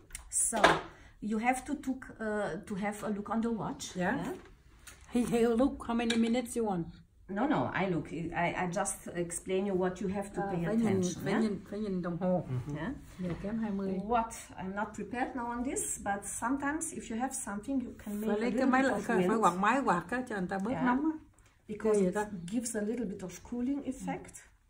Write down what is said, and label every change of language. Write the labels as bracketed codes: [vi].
[en] So you have to have a look on the watch. Yeah. He'll look how many minutes you want. No, I look. I just explain you what you have to pay attention. [vi] Phải nhìn đồng hồ. [en] Yeah. [vi] Giờ kém 20. [en] What? I'm not prepared now on this, but sometimes if you have something, you can make [vi] Phải lấy cái máy lại, phải quạt máy quạt á cho người ta bớt nóng á. [en] Because it gives a little bit of cooling effect.